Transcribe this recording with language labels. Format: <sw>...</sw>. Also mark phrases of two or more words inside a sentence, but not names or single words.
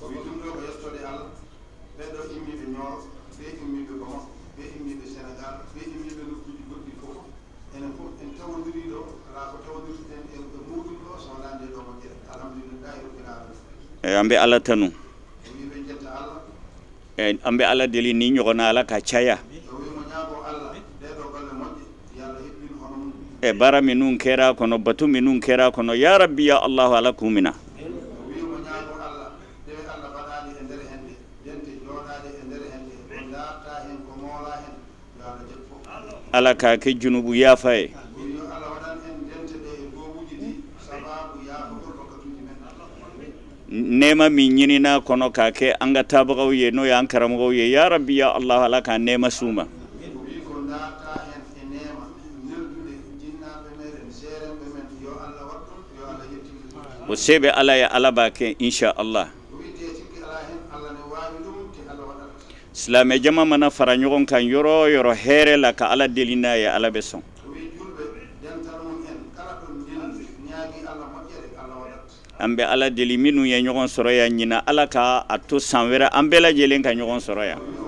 <bm>an bɛ ala tanu an bɛ ala deli ni ɲɔgɔnna ala ka caya baara minnu kɛra kɔnɔ batu minnu kɛra kɔnɔ</bm> <ar>يا ربي يا الله</ar> <bm>ala k'u minɛ ala k'a kɛ junubu yafa ye nema min ɲinina kɔnɔ k'a kɛ an ka taabagaw ye n'o y'an karamɔgɔw ye</bm> <ar>يا ربي يا الله</ar> <bm>ala ka nema s'u ma o se bɛ ala ye ala b'a kɛ</bm> <ar>إن شاء الله</ar> <bm>silamɛ jama mana fara ɲɔgɔn kan yɔrɔ o yɔrɔ hɛrɛ la ka ala deli n'a ye ala bɛ sɔn an bɛ ala deli minnu ye ɲɔgɔn sɔrɔ yan ɲina ala ka a to san wɛrɛ an bɛɛ lajɛlen ka ɲɔgɔn sɔrɔ yan</bm>